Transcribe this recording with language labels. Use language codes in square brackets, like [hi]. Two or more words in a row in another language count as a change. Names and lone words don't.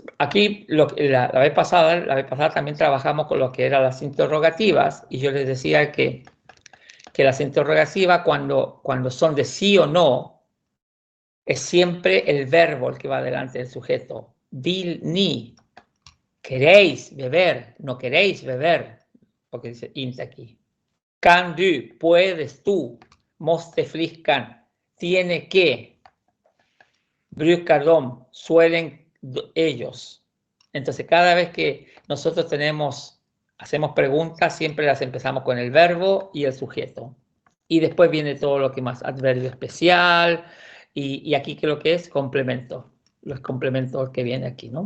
[es] Aquí, la vez pasada también trabajamos con lo que eran las interrogativas y yo les decía que las interrogativas cuando son de sí o no, es siempre el verbo el que va delante del sujeto. [sv] Vill ni, [es] queréis beber, no queréis beber, porque dice inte aquí. [sv] Kan du, [es] puedes tú, [sv] måste flickan, [es] tiene que, [sv] brukar de, [es] suelen ellos. Entonces, cada vez que nosotros hacemos preguntas, siempre las empezamos con el verbo y el sujeto. Y después viene todo lo que más, adverbio especial, y aquí creo que es complemento, los complementos que viene aquí, ¿no?